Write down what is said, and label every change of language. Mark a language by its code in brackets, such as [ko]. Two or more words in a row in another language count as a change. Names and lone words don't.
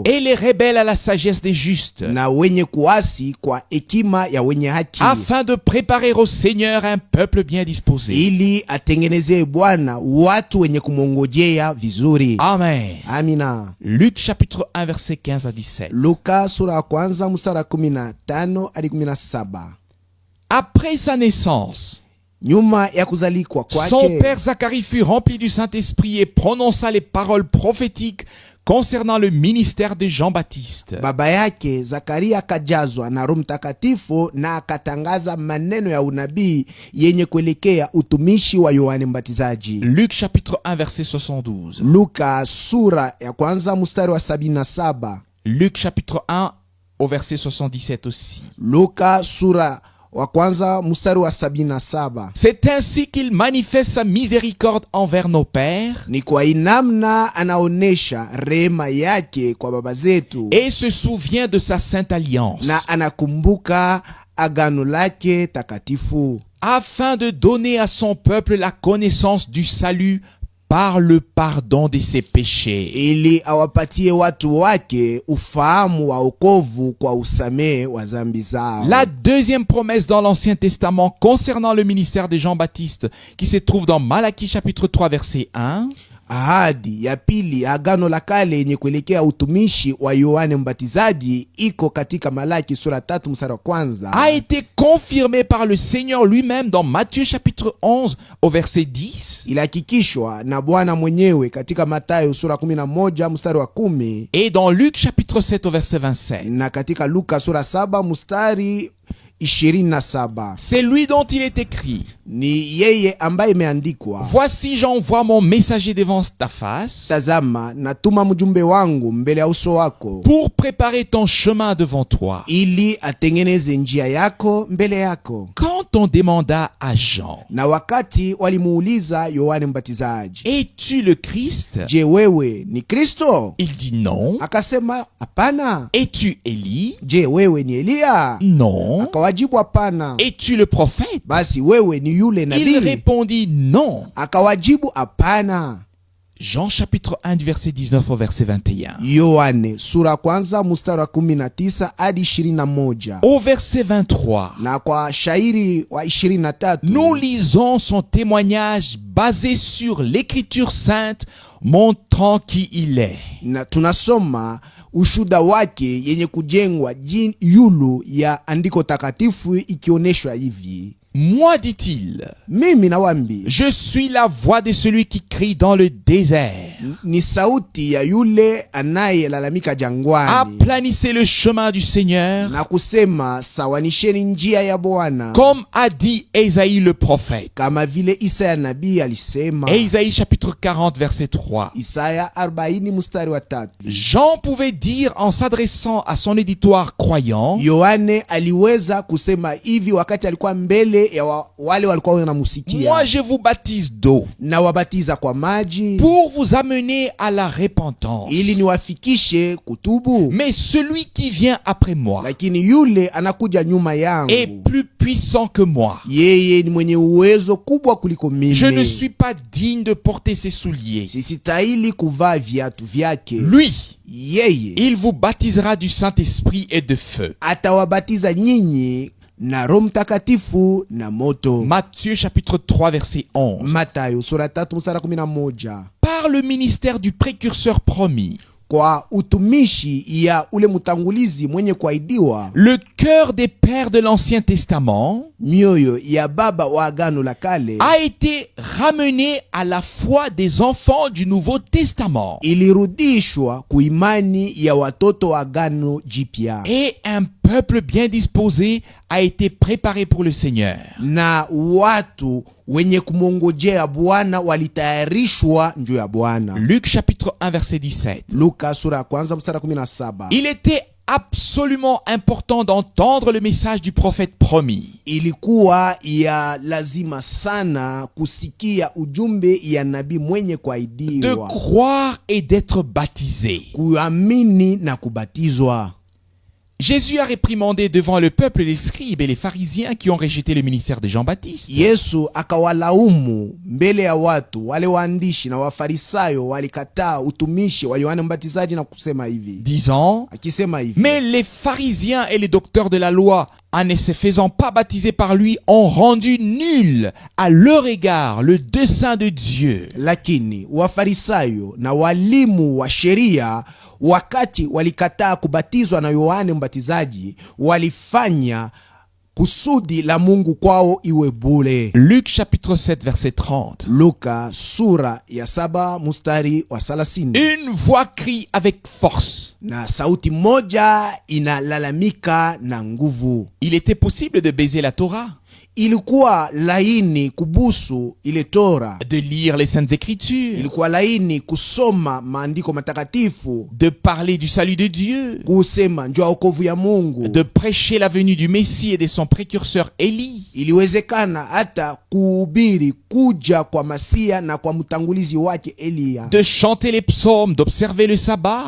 [fr] Et les rebelles à la sagesse des justes. [sw] Na wenye kuasi kwa hekima ya wenye haki. [fr] Afin de préparer au Seigneur un peuple bien disposé. [sw] Ili atengenezee Bwana watu wenye kumongojea vizuri. [fr] Amen. [sw] Amina. [fr] Luc chapitre 1 verset 15 à 17. [sw] Luka sura ya 1 mstari 15 hadi 17. [fr] Après sa naissance, [sw] nyuma ya kuzalikwa kwake, [fr] son père Zacharie fut rempli du Saint-Esprit et prononça les paroles prophétiques concernant le ministère de Jean-Baptiste. [sw] Baba yake Zakaria akajazwa na Roho Mtakatifu na akatangaza maneno ya unabii yenye kuelekea utumishi wa Yohane Mbatizaji. [fr] Luc chapitre 1 verset 72. [sw] Luka sura ya 1 mstari wa 77. [fr] Luc chapitre 1 au verset 77 aussi. [sw] Luka sura wa 1 mstari wa 77. [fr] C'est ainsi qu'il manifeste sa miséricorde envers nos pères. [sw] Ni kwa inamna anaonesha rehema yake kwa baba zetu. [fr] Et se souvient de sa sainte alliance. [sw] Na anakumbuka agano lake takatifu. [fr] Afin de donner à son peuple la connaissance du salut par le pardon de ses péchés. [sw] Ili awapatie watu wake ufahamu wa wokovu kwa usamehe wa dhambi zao. [fr] La deuxième promesse dans l'Ancien Testament concernant le ministère de Jean-Baptiste qui se trouve dans Malachie chapitre 3 verset 1. [sw] Ahadi ya pili agano la kale yenye kuelekea utumishi wa Yohane Mbatizaji iko katika Malaki sura 3 mstari wa 1. [fr] A été confirmé par le Seigneur lui-même dans Matthieu chapitre 11 au verset 10. [sw] Ilihakikishwa na Bwana mwenyewe katika Mathayo sura 11 mstari wa 10. [fr] Et dans Luc chapitre 7 au verset 27. [sw] Na katika Luka sura 7 mstari 27. [fr] C'est lui dont il est écrit: [sw] ni yeye ambaye imeandikwa, [fr] voici j'envoie mon messager devant ta face, [sw] tazama natuma mjumbe wangu mbele ya uso wako, [fr] pour préparer ton chemin devant toi, [sw] ili atengeneze njia yako mbele yako. [fr] Quand on demanda à Jean, [sw] na wakati walimuuliza Yohane Mbatizaji, [fr] es-tu le Christ? [sw] Je, wewe ni Kristo? [fr] Il dit non. [sw] Akasema hapana. [fr] Es-tu Élie? [sw] Je, wewe ni Elia? [fr] Non. [sw] Akawajibu hapana. [fr] Es-tu le prophète? [sw] Basi wewe ni yule nabii? [fr] Il répondit non. [sw] Akawajibu hapana. [fr] Jean chapitre 1 du verset 19 au verset 21. [sw] Yohane sura kwanza mstari wa 19 hadi 21. [fr] Au verset 23, [sw] Na kwa shairi wa 23 [fr] nous lisons son témoignage basé sur l'écriture sainte montrant qui il est. [sw] na tunasoma ushuda wake yenye kujengwa yulu ya andiko takatifu ikionyeshwa hivi. [fr] Moi, dit-il, [sw] Mimi nawambi, [fr] je suis la voix de celui qui crie dans le désert. [sw] ni sauti ya yule anayelalamika jangwani [fr] Aplanissez le chemin du Seigneur, [sw] na kusema sawanisheni njia ya Bwana, [fr] comme a dit Ésaïe le prophète. [sw] kama vile Isaya nabii alisema. [fr] Ésaïe chapitre 40 verset 3. [sw] Isaya 40 mstari wa 3. [fr] Jean pouvait dire en s'adressant à son éditoire croyant, [sw] Yohane aliweza kusema hivi wakati alikuwa mbele ya wale walikuwa wanamusikia. [fr] moi je vous baptise d'eau [sw] Na wabatiza kwa maji [fr] pour vous amener à la repentance. [sw] ili niwafikishe kutubu. [fr] Mais celui qui vient après moi [sw] Lakini yule anakuja nyuma yangu, [fr] est plus puissant que moi. [sw] yeye ni mwenye uwezo kubwa kuliko mimi. [fr] Je ne suis pas digne de porter ses souliers. [sw] Sistahili kuvaa viatu vyake. [fr] Lui, [sw] Yeye [fr] il vous baptisera du Saint-Esprit et de feu. [sw] atawabatiza nyinyi na Roho Mtakatifu na moto. [fr] Matthieu chapitre 3 verset 11. [sw] Matayo sura 3 mstari 11. [fr] Par le ministère du précurseur promis, [sw] Kwa utumishi ya ule mtangulizi mwenye kuahidiwa, [fr] le cœur des pères de l'Ancien Testament [sw] mioyo ya baba wa agano la kale [fr] a été ramené à la foi des enfants du Nouveau Testament. [sw] ilirudishwa kuimani ya watoto wa agano jipya, [fr] Et un peuple bien disposé a été préparé pour le Seigneur. [sw] na watu wenye kumongojea Bwana walitayarishwa njoo ya Bwana. [fr] Luc chapitre 1 verset 17. [sw] Luka sura ya kwanza mstari 17. [fr] Il était absolument important d'entendre le message du prophète promis. [sw] Ilikuwa ya lazima sana kusikia ujumbe ya nabii mwenye [fr] De [sw] kuahidiwa, [fr] croire et d'être baptisé. [sw] kuamini na kubatizwa. [fr] Jésus a réprimandé devant le peuple les scribes et les pharisiens qui ont rejeté le ministère de Jean-Baptiste. [sw] Yesu akawalaumu mbele ya watu wale waandishi na wafarisayo walikataa utumishi wa Yohana Mbatizaji na kusema hivi, [fr] Disant, [sw] akisema hivi, [fr] mais les pharisiens et les docteurs de la loi, en ne se faisant pas baptiser par lui, ont rendu nul à leur égard le dessein de Dieu. [sw] lakini wafarisayo na walimu wa sheria wakati walikataa kubatizwa na Yohane Mbatizaji, walifanya kusudi la Mungu kwao iwe bure. [fr] Luc chapitre 7 verset 30. [sw] Luka sura ya 7 mstari wa 30. [fr] Une voix crie avec force. [sw] Na sauti moja inalalamika na nguvu. [fr] Il était possible de baiser la Torah, [sw] Ilikuwa laini kubusu ile Tora. [fr] de lire les Saintes Écritures, [sw] Ilikuwa laini kusoma maandiko matakatifu, [fr] de parler du salut de Dieu, [sw] kusema njoo wokovu ya Mungu. [fr] de prêcher la venue du Messie et de son précurseur Élie, [sw] Iliwezekana hata kuhubiri kuja kwa Masia na kwa mtangulizi wake Eliya, [fr] de chanter les psaumes, d'observer le sabbat,